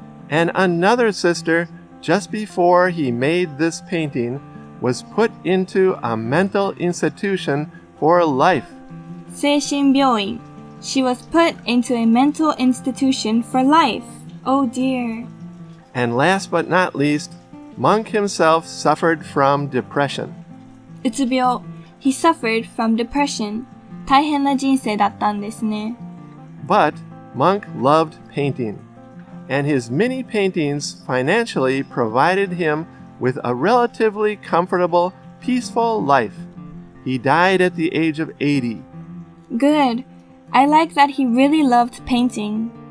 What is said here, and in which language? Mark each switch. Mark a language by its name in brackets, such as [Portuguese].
[English] And another sister, just before he made this painting, was put into a mental institution for life. 精神病院 She was put into a mental institution for life. Oh dear. And last but not least, Munch himself suffered from depression. うつ病 He suffered from depression. [Japanese] 大変な人生だったんですね。 [English] But Munch loved painting, and his many paintings financially provided him with a relatively comfortable, peaceful life. He died at the age of 80. Good. I like that he really loved painting.